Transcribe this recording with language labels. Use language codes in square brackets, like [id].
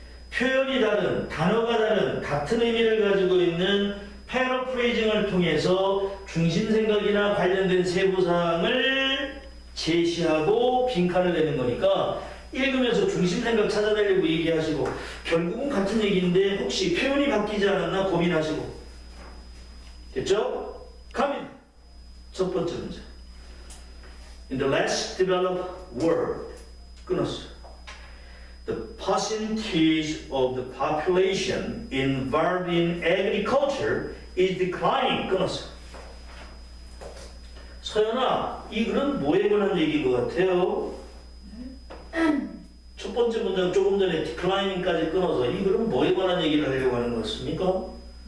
[ko] 표현이 다른, 단어가 다른 같은 의미를 가지고 있는 패러프레이징을 통해서 중심 생각이나 관련된 세부 사항을 제시하고 빈칸을 내는 거니까 읽으면서 중심 생각 찾아내려고 얘기하시고 결국은 같은 얘기인데 혹시 표현이 바뀌지 않았나 고민하시고 됐죠? 갑니다. 첫 번째 문제. [en] In the less developed world, [ko] 끊었어요. [en] The percentage of the population involved in agriculture is declining. [ko] 끊었어요. 서연아, 이 글은 뭐에 관한 얘기인 것 같아요? 첫 번째 문장 조금 전에 declining까지 끊어서 이 글은 뭐에 관한 얘기를 하려고 하는 것 같습니까?